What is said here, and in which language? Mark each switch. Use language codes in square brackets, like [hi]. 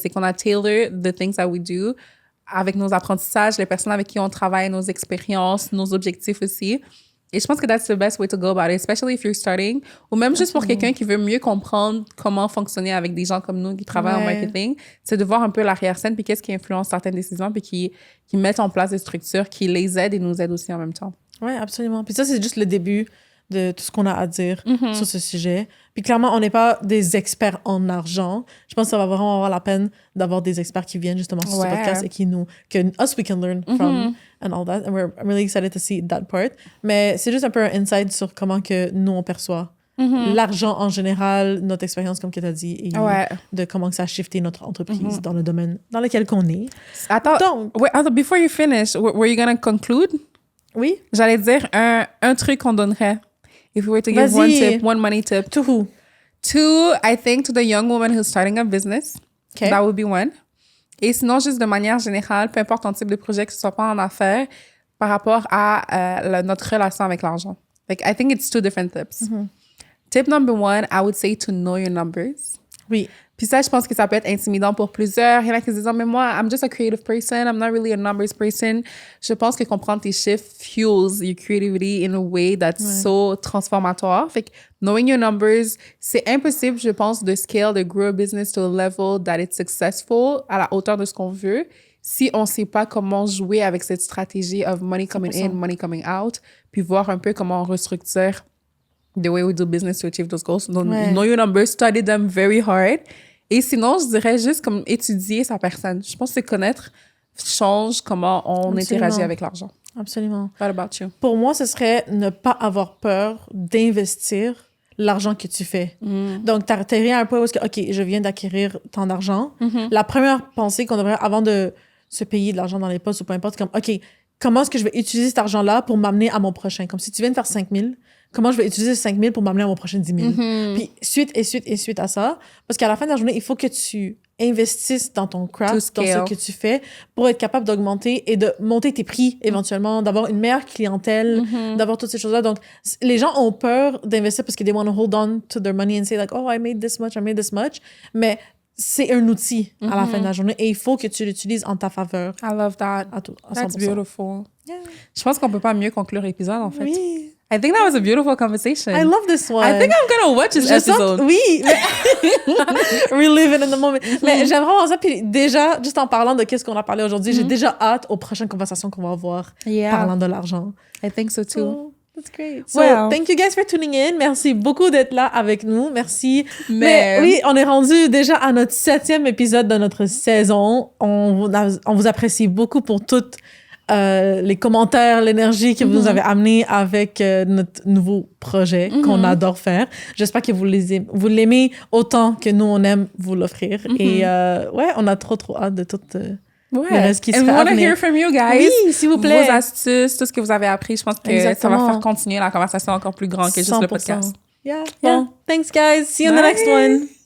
[fr] C'est qu'on a [en] tailored the things that we do [fr] avec nos apprentissages, les personnes avec qui on travaille, nos expériences, nos objectifs aussi. Et je pense que [en] that's the best way to go about it, especially if you're starting. [fr] Ou même juste pour quelqu'un qui veut mieux comprendre comment fonctionner avec des gens comme nous qui travaillent en marketing. C'est de voir un peu l'arrière-scène puis qu'est-ce qui influence certaines décisions puis qui mettent en place des structures qui les aident et nous aident aussi en même temps. Oui, absolument. Puis ça, c'est juste le début de tout ce qu'on a à dire sur ce sujet. Puis clairement, on n'est pas des experts en argent. Je pense que ça va vraiment avoir la peine d'avoir des experts qui viennent justement sur ce podcast et qui [en] we can learn from and all that. And I'm really excited to see that part. [fr] Mais c'est juste un peu un insight sur comment que nous, on perçoit l'argent en général, notre expérience, comme tu as dit, et de comment que ça a shifté notre entreprise dans le domaine dans lequel qu'on est. [en] Donc, before you finish, were you going to conclude? [fr] Oui. J'allais dire un truc qu'on donnerait. [en] If we were to give one money tip. To who? To, I think, to the young woman who's starting a business. Okay. That would be one. [fr] Et sinon, juste de manière générale, peu importe ton type de projet, que ce soit pas en affaires, par rapport à notre relation avec l'argent. [en] Like, I think it's two different tips. Tip number one, I would say to know your numbers. [fr] Oui. Puis ça, je pense que ça peut être intimidant pour plusieurs. Il y en a qui se disent, mais moi, [en] I'm just a creative person. I'm not really a numbers person. [fr] Je pense que comprendre tes chiffres [en] fuels your creativity in a way that's so transformatoire. [fr] Fait que [en] knowing your numbers, [fr] c'est impossible, je pense, de scale, de [en] grow a business to a level that it's successful [fr] à la hauteur de ce qu'on veut si on ne sait pas comment jouer avec cette stratégie [en] of money coming 100%. In, money coming out, [fr] puis voir un peu comment on restructure [en] the way we do business to achieve those goals. Donc, know your numbers, study them very hard. [fr] Et sinon, je dirais juste comme étudier sa personne. Je pense que connaître change comment on interagit avec l'argent. Absolument. [en] What about you? [fr] Pour moi, ce serait ne pas avoir peur d'investir l'argent que tu fais. Donc, t'arrives à un point où, OK, je viens d'acquérir tant d'argent. La première pensée qu'on devrait, avant de se payer de l'argent dans les poches ou peu importe, comme, OK, comment est-ce que je vais utiliser cet argent-là pour m'amener à mon prochain? Comme si tu viens de faire 5 000, comment je vais utiliser 5 000 pour m'amener à mon prochain 10 000? Puis suite à ça, parce qu'à la fin de la journée, il faut que tu investisses dans ton craft, dans ce que tu fais, pour être capable d'augmenter et de monter tes prix éventuellement, d'avoir une meilleure clientèle, d'avoir toutes ces choses-là. Donc, les gens ont peur d'investir parce que [en] they want to hold on to their money and say like, oh, I made this much. [fr] Mais c'est un outil à la fin de la journée et il faut que tu l'utilises en ta faveur. [en] I love that. That's beautiful. Yeah. [fr] Je pense qu'on peut pas mieux conclure l'épisode, en fait. Oui. [en] I think that was a beautiful conversation. I love this one. I think I'm gonna watch this episode. [fr] Oui. [en] Relive it in the moment. [fr] Mais j'aime vraiment ça. Puis déjà, juste en parlant de qu'est-ce qu'on a parlé aujourd'hui, j'ai déjà hâte aux prochaines conversations qu'on va avoir parlant de l'argent. [en] I think so too. That's great. So, thank you guys for tuning in. [fr] Merci beaucoup d'être là avec nous. Merci. Mais oui, on est rendu déjà à notre 7e épisode de notre saison. On vous apprécie beaucoup pour toutes les commentaires, l'énergie que vous nous avez amené avec notre nouveau projet qu'on adore faire. J'espère que vous l'aimez autant que nous, on aime vous l'offrir. Et on a trop hâte de tout... le reste qui se fait à venir. [en] And we want to hear from you guys. [fr] Oui, s'il vous plaît. Vos astuces, tout ce que vous avez appris. Je pense que ça va faire continuer la conversation encore plus grande que juste le podcast. [en] Yeah. Thanks, guys. See you in the next one.